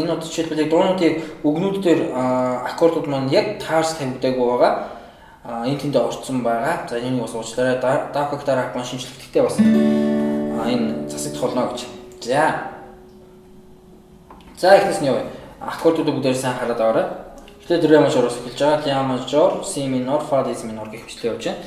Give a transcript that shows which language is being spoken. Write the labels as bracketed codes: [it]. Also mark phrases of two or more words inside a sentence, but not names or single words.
[mn] Энэ удаа жишээлбэл яг дуунуудыг үгнүүд дээр аккордууд маань яг таарч тавигдаагүй байгаа. Энэ тэндээ орцсон байгаа. За энийг бас уучлаарай. Даавка [en] guitar app [mn] маань шинжлэхдээ бас энэ засагдах болно гэж. За эхнээс нь явъя. Аккордуудыг бүгдээр сайн хараад аваарай. Эхлээд ре мажороос эхэлж байгаа. Ля мажор, си минор, фа диез минор гэх бичлэг явж байна.